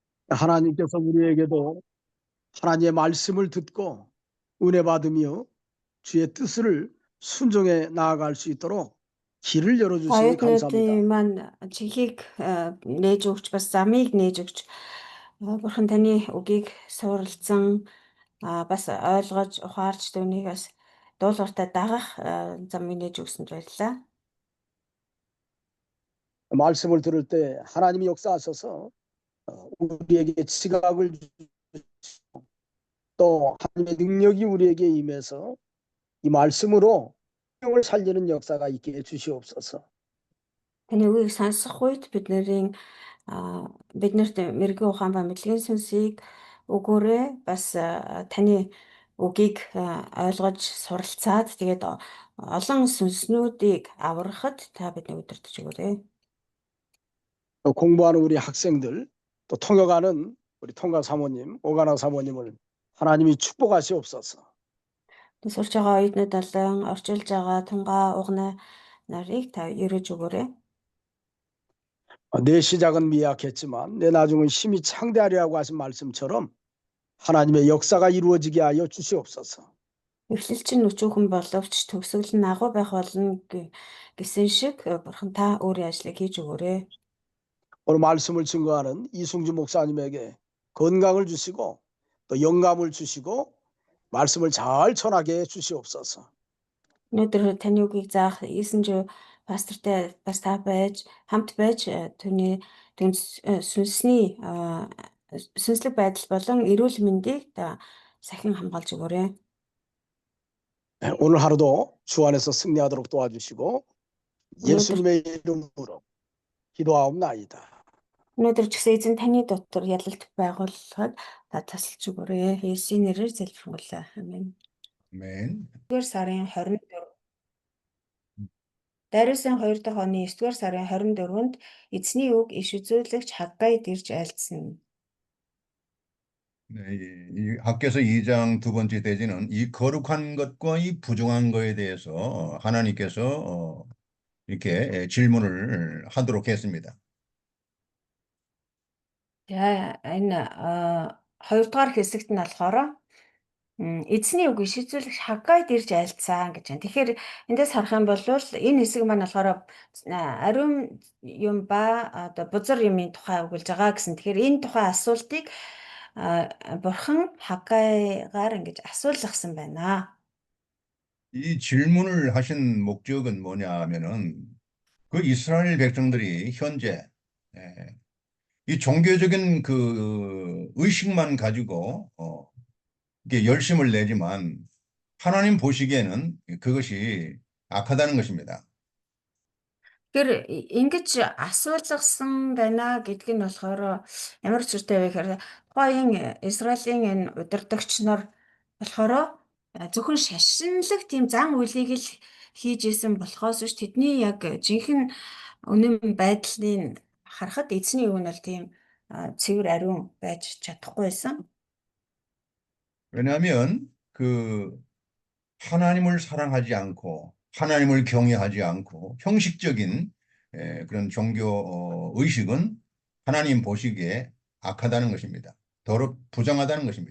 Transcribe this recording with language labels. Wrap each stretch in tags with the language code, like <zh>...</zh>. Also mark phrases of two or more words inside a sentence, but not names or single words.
<ko>하나님께서 우리에게도 하나님의 말씀을 듣고 은혜 받으며 주의 뜻을 순종해 나아갈 수 있도록 길을 열어주시니 감사합니다.</ko> <mn>Оюутнуудын маань чихийг нээж өгч бас замыг нээж өгч Бурхан таны үгийг суралцсан бас ойлгож ухаарч түүнийг бас дуулууртаа дагах замыг нээж өгсөнд баярлалаа.</mn> <ko>말씀을 들을 때 하나님이 역사하셔서 우리에게 지각을 주시고 또 하나님의 능력이 우리에게 임해서 이 말씀으로 생명을 살리는 역사가 있게 해주시옵소서.</ko> <mn>Таны үгийг сонсох үед биднэрт мэрэгэн ухаан ба мэдлэгийн сүнсийг өгөөрэй. Бас таны үгийг ойлгож суралцаад тэгээд олон сүнснүүдийг аврахад та бидний удирдах өгөөрэй.</mn> <ko>공부하는 우리 학생들 또 통역하는 우리 통가 사모님, 오가나 사모님을 하나님이 축복하시옵소서.</ko> <mn>Сурч байгаа оюутнууд болон орчуулж байгаа тунгаа угнаа нарыг та ерөөж өгөөрэй.</mn> <ko>내 시작은 미약했지만 내 나중은 힘이 창대하리라고 하신 말씀처럼 하나님의 역사가 이루어지게 하여 주시옵소서.</ko> <mn>Эхлэл чинь өчүүхэн боловч төгсгөл нь агуу байх болно гэсэн шиг Бурхан та өөрийн ажлыг хийж өгөөрэй.</mn> <ko>오늘 말씀을 증거하는 이승주 목사님에게 건강을 주시고 또 영감을 주시고 말씀을 잘 전하게 해 주시옵소서.</ko> <mn>Өнөөдөр таны үгийг заах Исэнжүү пастортай бас та байж хамт байж түүний сүнслэг байдал болон эрүүл мэндийг та сахин хамгаалж өгөөрэй.</mn> <ko>오늘 하루도 주 안에서 승리하도록 도와주시고 예수님의 이름으로 기도하옵나이다.</ko> <mn>Өнөөдөр ч гэсэн эзэн таны дотор ялалт байгуулахад та тасалж өгөөрэй. Есүсийн нэрээр залбирлаа. Амен. Амен. 9-р сарын 24. Дариусын 2 дахь оны 9-р сарын 24-нд эзний үг иш үзүүлэгч Хаггайд ирж айлдсан.</mn> <ko>네, 이 학개서 2장 두 번째 대지는 이 거룩한 것과 이 부정한 것에 대해서 하나님께서 이렇게 질문을 하도록 했습니다.</ko> <mn>За энэ 2 дугаар хэсэгт нь болохоор эзний үг иш үзүүлэгч Хаггайд ирж айлдсан гэж байна. Тэгэхээр эндээс харах юм бол энэ хэсэг маань болохоор ариун юм ба одоо бузар юмын тухай өгүүлж байгаа гэсэн. Тэгэхээр энэ тухай асуултыг Бурхан Хаггайгаар ингэж асуулгасан байна.</mn> <ko>이 질문을 하신 목적은 뭐냐 하면은 그 이스라엘 백성들이 현재 이 종교적인 그 의식만 가지고 이게 열심을 내지만 하나님 보시기에는 그것이 악하다는 것입니다.</ko> <mn>Тэгэхээр ингэж асуулгасан байна гэдг нь болохоор ямар учиртай вэ гэхээр тухайн Израилийн энэ удирдагч нар болохоор зөвхөн шашинлаг тийм зан үйлийг л хийж исэн болохоос биш тэдний яг жинхэнэ үнэн байдлыг харахад эзний үг нь бол тийм цэвэр ариун байж чадахгүй байсан.</mn> <ko>왜냐하면 그 하나님을 사랑하지 않고 하나님을 경외하지 않고 형식적인 그런 종교 의식은 하나님 보시기에 악하다는 것입니다. 부정하다는 것입니다.</ko>